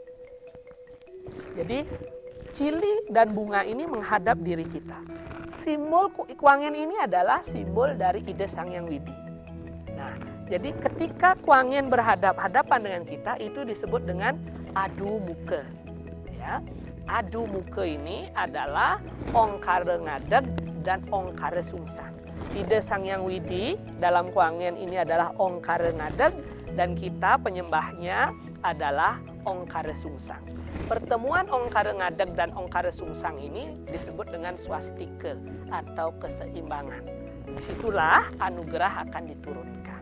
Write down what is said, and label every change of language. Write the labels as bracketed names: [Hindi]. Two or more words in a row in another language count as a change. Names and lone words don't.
[Indonesian] Jadi cili dan bunga ini menghadap diri kita. Simbol Kuangin ini adalah simbol dari ide Sang Hyang Widi. Nah, jadi ketika Kuangin berhadap-hadapan dengan kita itu disebut dengan adu muka. Ya, adu muka ini adalah ongkara ngadeg dan ongkara sungsang. Ide Sang Hyang Widi dalam Kuangin ini adalah ongkara ngadeg dan kita penyembahnya adalah ongkara sungsang. Pertemuan ongkara ngadeg dan ongkara sungsang ini disebut dengan swastika atau keseimbangan. Disitulah anugerah akan diturunkan.